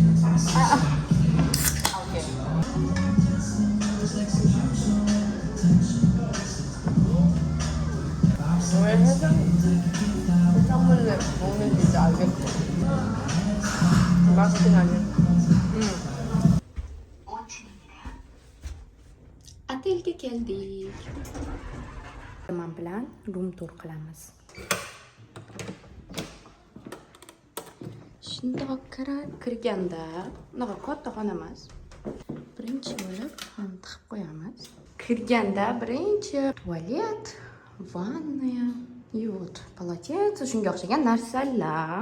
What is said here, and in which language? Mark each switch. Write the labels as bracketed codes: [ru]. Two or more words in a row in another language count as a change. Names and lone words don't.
[ko] 오케이. 왜 해산물을 먹는지 이제 알겠어. 맛있긴 하네. [uz] Otelga keldik. Men bilan [en] room tour [uz] qilamiz. Shundoq kirganda, bunaqa katta xona emas. Birinchi bo'lib ham tiqib qo'yamiz. Kirganda birinchi tualet, vanna, yuvut, polotets, shunga o'xshagan narsalar.